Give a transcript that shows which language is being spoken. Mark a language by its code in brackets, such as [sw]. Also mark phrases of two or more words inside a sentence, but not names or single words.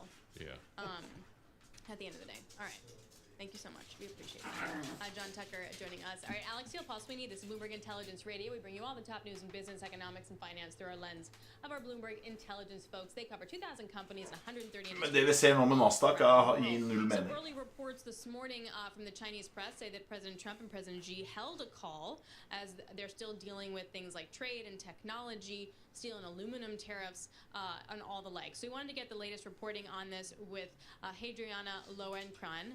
[en] Yeah. At the end of the day. All right. Thank you so much. We appreciate it. John Tucker joining us. All right, Alex Steele, Paul Sweeney. This is Bloomberg Intelligence Radio. We bring you all the top news in business, economics, and finance through our lens of our Bloomberg Intelligence folks. They cover 2,000 companies and 130 industries. [no] Men det vi ser nå med Nasdaq gir null mening. [en] Early reports this morning from the Chinese press say that President Trump and President Xi held a call as they're still dealing with things like trade and technology, steel and aluminum tariffs, and all the like. So we wanted to get the latest reporting on this with Hadriana Loenkran.